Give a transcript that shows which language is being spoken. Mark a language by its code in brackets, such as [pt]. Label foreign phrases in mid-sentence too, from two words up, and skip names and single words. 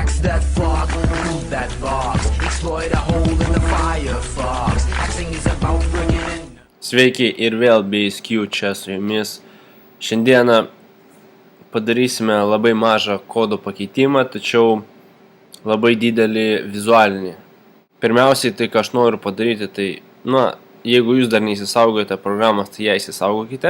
[en] that fog, remove that box, exploit a hole in the Firefox. Axing is about bringing in. [lt] Sveiki ir vėl BSQ čia su jumis. Šiandieną padarysime labai mažą kodo pakeitimą, tačiau labai didelį vizualinį. Pirmiausiai, tai ką aš noriu padaryti, tai, jeigu jūs dar neįsisaugojate programas, tai ją įsisaugokite.